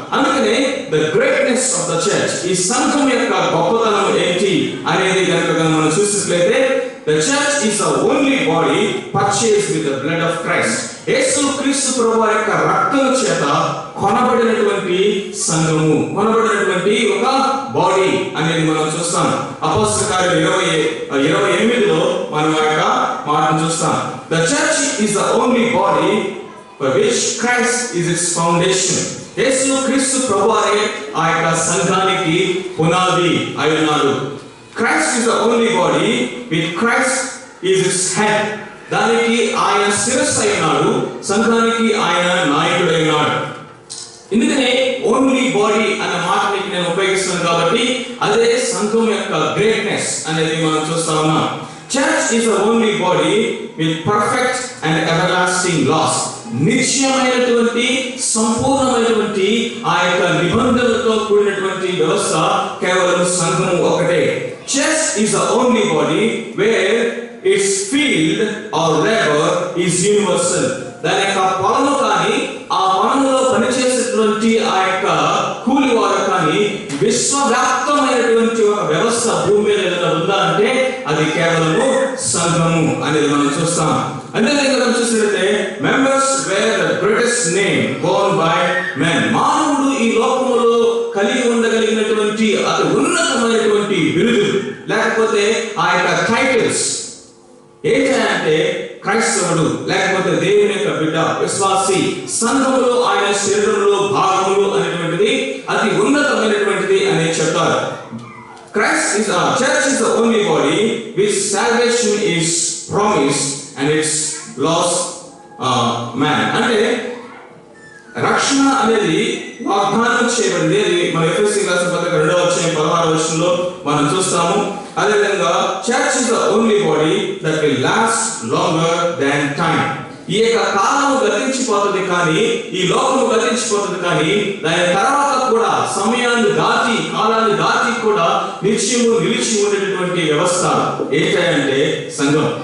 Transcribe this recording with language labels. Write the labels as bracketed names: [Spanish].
[English] అందుకనే the greatness of the church, [Telugu] ఈ సంఘం యొక్క గొప్పతనం ఏంటి అనేది కనుక మనం చూసినట్లయితే, [English] the church is the only body purchased with the blood of Christ. [Telugu] యేసుక్రీస్తు ప్రభువు యొక్క రక్తం చేత కొనబడినటువంటి సంఘము, కొనబడినటువంటి ఒక బాడీ అనేది మనం చూస్తాం. అపోస్తల కార్యాలు 28లో మనం ఆ యొక్క మాటను చూస్తాం. [English] The church is the only body for which Christ is its foundation. [Telugu] యేసుక్రీస్తు ప్రభువు ఆ యొక్క సంఘానికి పునాది అయి ఉన్నాడు. [English] Christ is the only body with Christ is its head. [Telugu] దానికి ఆయన శిరస్సు అయి ఉన్నాడు, సంఘానికి ఆయన నాయకుడు అయి ఉన్నాడు. ఎందుకనే ఓన్లీ బాడీ అనే మాటని నేను ఉపయోగిస్తున్నాను కాబట్టి అదే సంఘం యొక్క గ్రేట్నెస్ అనేది మనం చూస్తా ఉన్నాం. [English] Church is the only body with perfect and everlasting laws. [Telugu] నిత్యమైనటువంటి సంపూర్ణమైనటువంటి ఆ యొక్క నిబంధనలతో కూడినటువంటి వ్యవస్థ కేవలం సంఘము ఒకటే. [English] Church is the only body where its field or labor is universal. [Telugu] దాని యొక్క పొలము కానీ ఆ పొలంలో పనిచేసేటువంటి ఆ యొక్క కూలివారు కానీ విశ్వవ్యాప్తమైనటువంటి ఒక వ్యవస్థ భూమి మీద ఏదైనా ఉందా అంటే అది కేవలము సంఘము అనేది మనం చూస్తాం. అంతేకాదు మనం చూసినట్లయితే [English] Members were the greatest name born by men. [Telugu] మానవుడు ఈ లోకములో కలిగి ఉండగలిగినటువంటి అతి ఉన్నతమైనటువంటి బిరుదు లేకపోతే ఆ యొక్క టైటిల్స్ ఏంటంటే క్రైస్తవుడు, లేకపోతే దేవుని యొక్క బిడ్డ, విశ్వాసి, సంఘములో ఆయన శరీరంలో భాగములు అనేటువంటిది అతి ఉన్నతమైనటువంటిది అని చెప్తారు. [English] Christ is a church is the only body which salvation is promised and its lost man. [Telugu] అంటే రక్షణ అనేది వాగ్దానం చేయబడింది. అది మన ఎఫెసీ రాసిన పత్రిక 2వ అధ్యాయం 16వ వచనంలో మనం చూస్తాము. అదేవిధంగా [English] Church is the only body that will last longer than time. [Telugu] ఈ యొక్క కాలము గతించిపోతుంది కానీ, ఈ లోకము గతించిపోతుంది కానీ దాని తర్వాత కూడా సమయాన్ని దాటి కాలాన్ని దాటి కూడా నిత్యము నిలిచి ఉండేటటువంటి వ్యవస్థ ఏంటంటే సంఘం.